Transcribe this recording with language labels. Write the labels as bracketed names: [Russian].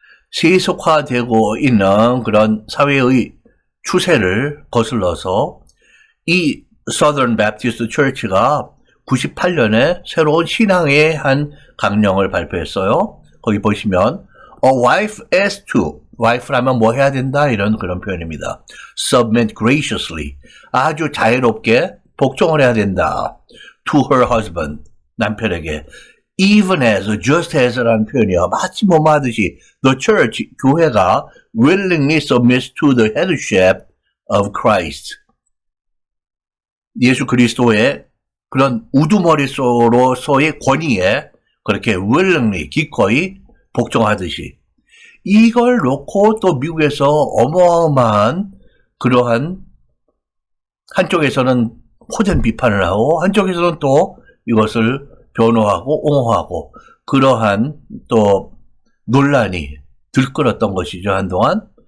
[Korean] 세속화되고 있는 그런 사회의 추세를 거슬러서 이 Southern Baptist Church가 98년에 새로운 신앙의 한 강령을 발표했어요. 거기 보시면 [English] A wife as to, [Korean] wife라면 뭐 해야 된다 이런 그런 표현입니다. [English] Submit graciously, [Korean] 아주 자유롭게 복종을 해야 된다. [English] To her husband, [Korean] 남편에게. [English] Even as, just as라는 표현이요. [Korean] 마치 뭐 하듯이 [English] the church, [Korean] 교회가 [English] willingly submits to the headship of Christ. [Korean] 예수 그리스도의 그런 우두머리로서의 권위에 그렇게 willingly, 기꺼이 복종하듯이 이걸 놓고 또 미국에서 어마어마한 그러한 한쪽에서는 호된 비판을 하고 한쪽에서는 또 이것을 변호하고 옹호하고 그러한 또 논란이 들끓었던 것이죠, 한동안.